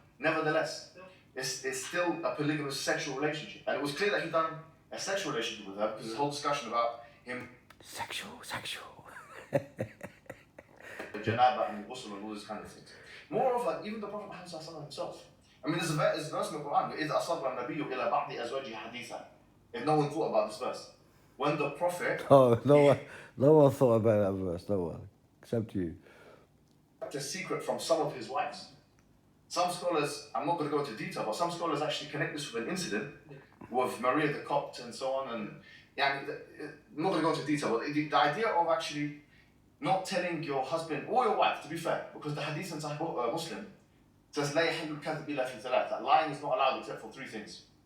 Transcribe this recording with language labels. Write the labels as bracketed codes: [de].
[en] Nevertheless, it's still a polygamous sexual relationship, and it was clear that he'd done a sexual relationship with her because this whole discussion about him. Sexual. The janaba and the ghusl and all these kind of things. Moreover, even the Prophet Muhammad himself. I mean, there's a verse in the Quran. [ar] إِذْ أَصَرَّ النَّبِيُّ إِلَى بَعْضِ أَزْوَاجِهِ حَدِيثًا. [en] If no one thought about this verse, when the Prophet. Oh, no one thought about that verse. No one, except you. The secret from some of his wives. Some scholars, I'm not going to go into detail, but some scholars actually connect this with an incident with Maria the Copt and so on. And I'm not going to go into detail, but the idea of actually not telling your husband or your wife, to be fair, because the hadith in Sahih Muslim says [ar] لا يحل الكذب إلا في ثلاث, [en] that lying is not allowed except for three things.